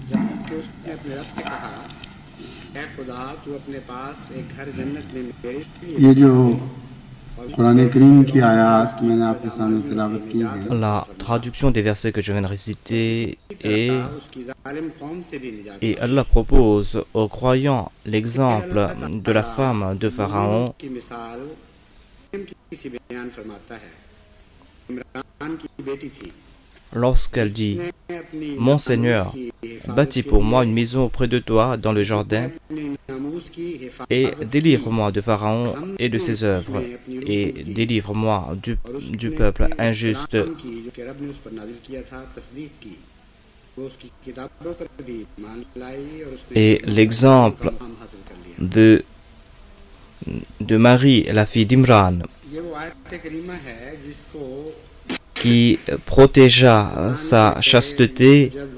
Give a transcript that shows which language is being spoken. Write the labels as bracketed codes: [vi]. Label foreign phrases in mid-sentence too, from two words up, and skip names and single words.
[ur] جب اس نے اپنے رب سے کہا اے خدا تو اپنے پاس ایک گھر جنت میں میرے لیے یہ جو قرآن کریم کی آیت میں نے آپ کے سامنے تلاوت کی ہے [fr] La traduction des versets que je viens de réciter est et Allah propose aux croyants l'exemple de la femme de Pharaon [ur] کی مثال کسی بیان فرماتا ہے عمران کی بیٹی تھی [fr] lorsqu'elle dit « Mon Seigneur, bâtis pour moi une maison auprès de toi dans le jardin et délivre-moi de Pharaon et de ses œuvres et délivre-moi du peuple injuste. » Et l'exemple de Marie, la fille d'Imran, qui protégea sa chasteté,